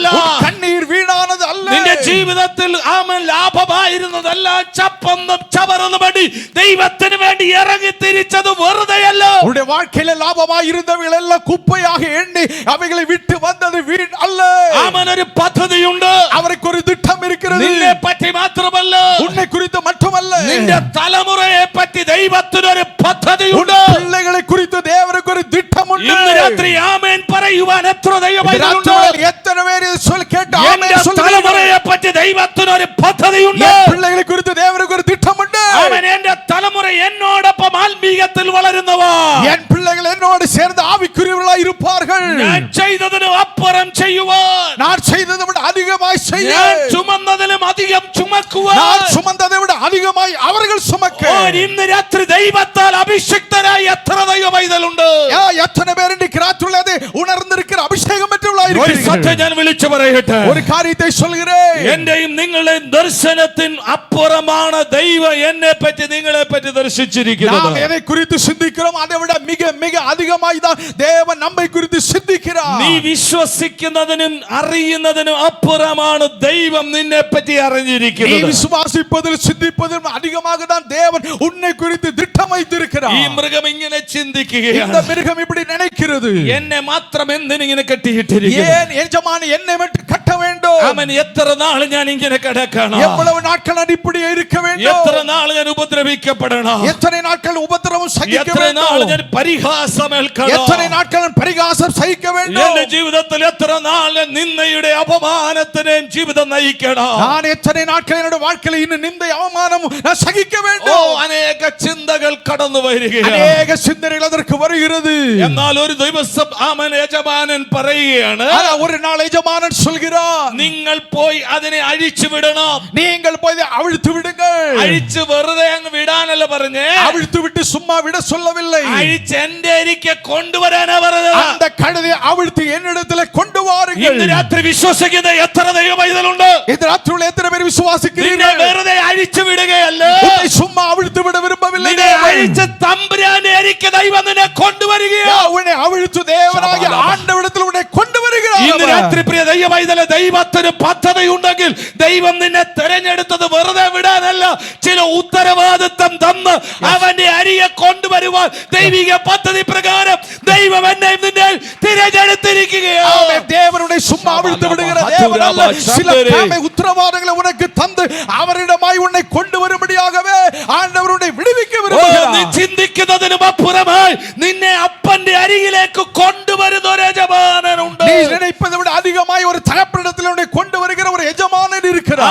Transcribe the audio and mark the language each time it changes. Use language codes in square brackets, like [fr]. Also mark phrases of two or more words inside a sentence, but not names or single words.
[ta] உன் கண்ணீர் வீணானது அல்ல. [ml] നിന്റെ ജീവിതത്തിൽ ആമേൻ ലാഭമായിരുന്നതല്ല ചപ്പന്നും ചവറൊന്നും വേണ്ടി ദൈവത്തിന് വേണ്ടി ഇറങ്ങി തിരിച്ചത് വെറുതെയല്ല. [ta] உன்னுடைய வாழ்க்கையில லாபமாய் இருந்தவைகள் எல்லாம் குப்பையாக எண்ணி அவைகளை விட்டு வந்தது வீண் அல்ல. [ml] ആമേൻ. ഒരു പദ്ധതിയുണ്ട്. [ta] அவருக்கு ஒரு திட்டம் இருக்கிறது. [ml] നിന്നെ പറ്റി മാത്രമല്ല, [ta] உன்னை குறித்து மட்டுமல்ல, [ml] നിന്റെ തലമുറയെ പറ്റി ദൈവത്തിന് ഒരു പദ്ധതിയുണ്ട്. [ta] பிள்ளைகளை குறித்து தேவனுக்கு ஒரு திட்டம் உண்டு. [ml] ഇന്ന് രാത്രി ആമേൻ പറയുവാൻ എത്ര ദൈവമക്കളുണ്ട്? [ta] எத்தனை பேர் இது சொல் கேட்டு [ml] എന്റെ [ta] ஆமென் சொல்லுங்க. [ml] തലമുറയെ പറ്റി ദൈവത്തിന് ഒരു പദ്ധതിയുണ്ട്. [ta] என் பிள்ளைகளை குறித்து தேவனுக்கு ஒரு திட்டம் உண்டு. [ml] ആമേൻ. എന്റെ തലമുറ എന്നോടൊപ്പം ആത്മീയത്തിൽ വളരുന്നവർ, [ta] என் பிள்ளைகள் என்னோடு சேர்ந்து ஆவிக்குரியவர்களாய் இருப்பார்கள். [ml] ഞാൻ ചെയ്തതിന് അപ്പുറം ചെയ്യുവാൻ, [ta] நான் செய்ததை விட அதிகமாய் செய்ய, [ml] ഞാൻ ചുമന്നതിലും അധികം ചുമക്കുവാൻ, [ta] நான் சுமந்ததை விட அதிகமாய் அவர்கள் சுமக்க. [ml] ഇന്ന് രാത്രി ദൈവത്താൽ അഭിഷിക്തനായി എത്ര ദൈവമൈതലുണ്ട്? [ta] எத்தனை பேர் இன்றைக்கு ராத்திரியிலே உணர்ந்திருக்கிற அபிஷேகம் பெற்றவர்களாய் [ml] ഒരു [ta] இருக்கிறீர்கள்? [ml] സത്യം ഞാൻ വിളിച്ചു പറയട്ടെ. [ta] ஒரு காரியத்தை சொல்கிறேன். [ml] എന്റെയും നിങ്ങളുടെയും ദർശനത്തിന് അപ്പുറമാണ് ദൈവം എന്നെ പറ്റി നിങ്ങളെ പറ്റി ദർശിച്ചിരിക്കുന്നത്. [ta] நாம் எதை குறித்து சிந்திக்கிறோம் அதை விட மிக மிக அதிகமாய் தான் தேவன் நம்மை குறித்து சிந்திக்கிறார். [ml] നീ വിശ്വസിക്കുന്നതിനും അറിയുന്നതിനും അപ്പുറമാണ് ദൈവം നിന്നെ പറ്റി [ta] நீ [ml] അറിഞ്ഞിരിക്കുന്നത്. [ta] விசுவாசிப்பதில் சிந்திப்பதிலும் அதிகமாக தான் தேவன் உன்னை குறித்து திட்டம் வைத்திருக்கிறார். [ml] ഈ മൃഗം ഇങ്ങനെ [ta] இந்த [ml] ചിന്തിക്കുകയാണ്, [ta] மிருகம் இப்படி நினைக்கிறது. [ml] എന്നെ മാത്രം എന്തിനിങ്ങനെ കെട്ടിയിട്ടിരിക്കുന്നു? [ta] ஏன் எஜமான் என்னை மட்டும் கட்ட வேண்டும்? [ml] അവൻ എത്ര നാൾ ഞാൻ ഇങ്ങനെ കിടക്കണം? [ta] எவ்வளவு நாட்கள் நான் இப்படியே இருக்க வேண்டும்? [ml] എത്ര നാൾ ഞാൻ ഉപദ്രവിക്കപ്പെടണം? [ta] எத்தனை நாட்கள் உபத்திரவம் சகிக்க [ml] എത്ര നാൾ [ta] வேண்டும்? [ml] ഞാൻ പരിഹാസം ഏൽക്കണം? [ta] எத்தனை நாட்கள் நான் பரிகாசம் சகிக்க வேண்டும்? [ml] എന്റെ ജീവിതത്തിൽ എത്ര നാൾ നിന്നയുടെ അപമാനത്തിനെയും ജീവിതം നയിക്കണം? [ta] நான் எத்தனை நாட்கள் என்னோட வாழ்க்கையில் இன்னும் நிந்தை அவமானம் நான் சகிக்க வேண்டும்? [ml] അനേക ചിന്തകൾ കടന്നു വരികയാണ്. [ta] அநேக சிந்தனைகள் அதற்கு வருகிறது. [ml] എന്നാൽ ഒരു ദിവസം ആമൻ യജമാനൻ പറയുകയാണ്, [ta] ஆனா ஒரு நாள் எஜமானன் சொல்கிறார், [ml] നീ നിങ്ങൾ പോയി അതിനെ അഴിച്ചു വിടണം. [ta] நீங்கள் போய் அதை அவிழ்த்து விடுங்கள். [ml] അഴിച്ചു വെറുതെ അങ്ങ് വിടാനല്ല പറഞ്ഞേ, [ta] அவிழ்த்து விட்டு சும்மா விட சொல்லவில்லை. [ml] അഴിച്ച് എന്റെ അരികെ കൊണ്ടുവരാനാ പറഞ്ഞത്. [ta] அந்த கழுதை அவிழ்த்து என்னிடத்தில் கொண்டு வாருங்கள். [ml] ഇന്ന് രാത്രി വിശ്വസിക്കുന്ന എത്ര ദൈവമൈതലുണ്ട്? [ta] இந்த ராத்திரியில் எத்தனை பேர் [ml] നിന്നെ [ta] விசுவாசிக்கிறீர்கள்? [ml] വെറുതെ അഴിച്ചു വിടുകയല്ല, [ta] உன்னை சும்மா அவிழ்த்து விட விரும்பவில்லை. [ml] നിന്നെ അഴിച്ച് തമ്പുരാന്റെ അരികെ ദൈവം നിന്നെ കൊണ്ടുവരികയോ. [ta] உன்னை அவிழ்த்து தேவனாகிய ஆண்டவரிடத்தில் உன்னை கொண்டு வருகிறார். [ml] ഇന്ന് രാത്രി പ്രിയ ദൈവമൈതലെ, ദൈവത്തിന് പദ്ധതിയുണ്ടെങ്കിൽ ദൈവം നിന്നെ തെരഞ്ഞെടുത്തത് വെറുതെ വിടാനല്ല, ചില ഉത്തരവാദിത്തം തന്ന് അവന്റെ അരിയെ കൊണ്ടുവരുവാൻ ദൈവിക പദ്ധതി പ്രകാരം ദൈവം എന്നെ നിന്നെ തിരഞ്ഞെടുത്തിരിക്കുകയാണ്. [ta] தேவனுடைய சும்மா அவிழ்த்து விடுகிற தேவன் அல்ல, சில உத்தரவாதங்களை உனக்கு தந்து அவரிடமாய் உன்னை கொண்டு வரும்படியாகவே ஆண்டவருடைய விடுவிக்க விரும்புகிறார். [ml] നീ ചിന്തിക്കുന്നതിനും അപ്പുറമായി നിന്നെ അപ്പന്റെ അരികിലേക്ക് കൊണ്ടുവരുന്ന ഒരു യജമാനനുണ്ട്. [ta] நீ நினைப்பதை விட அதிகமாய் ஒரு தகப்பனிடத்தில் உன்னை கொண்டு வருகிற ஒரு எஜமானன் இருக்கிறார்.